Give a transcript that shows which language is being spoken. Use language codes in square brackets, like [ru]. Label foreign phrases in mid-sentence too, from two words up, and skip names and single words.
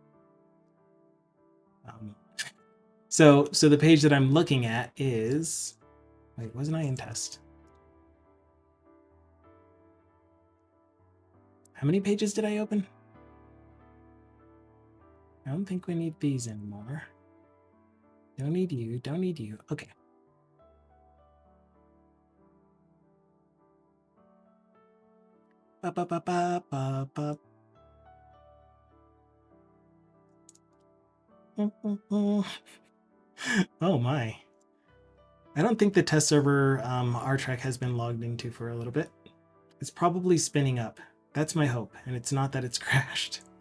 [en] So the page that I'm looking at is, wait, wasn't I in test? How many pages did I open? I don't think we need these anymore. Don't need you. Don't need you. Okay. Ba, ba, ba, ba, ba, ba. Oh my. I don't think the test server RTRAC has been logged into for a little bit. It's probably spinning up. That's my hope, and it's not that it's crashed.